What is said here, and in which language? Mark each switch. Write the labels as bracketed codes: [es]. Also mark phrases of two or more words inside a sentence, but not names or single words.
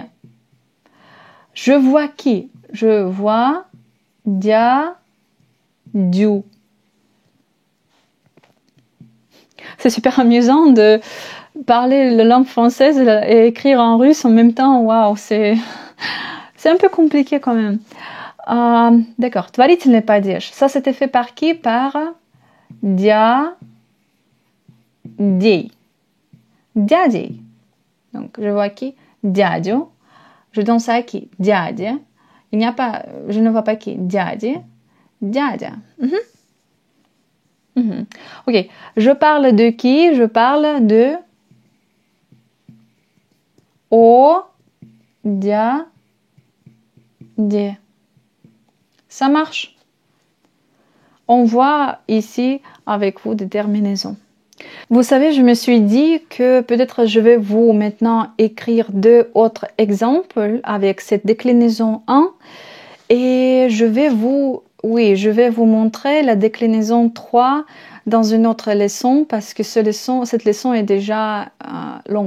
[fr] Je vois qui? Je vois dia, diu. C'est super amusant de parler la langue française et écrire en russe en même temps. Waouh, c'est un peu compliqué quand même. D'accord, [ru] творительный падеж. [fr] Ça, c'était fait par qui? Par dia, dei. Дядей. Donc, je vois qui? Дядю. Je danse à qui? Дядя. Il n'y a pas, je ne vois pas qui? [ru] Дяди. Дядя. [fr] Ok, je parle de qui? Je parle de о, дя, де. Ça marche. On voit ici avec vous des terminaisons. Vous savez, je me suis dit que peut-être je vais vous maintenant écrire 2 autres exemples avec cette déclinaison 1 et je vais vous montrer la déclinaison 3 dans une autre leçon parce que cette leçon est déjà longue.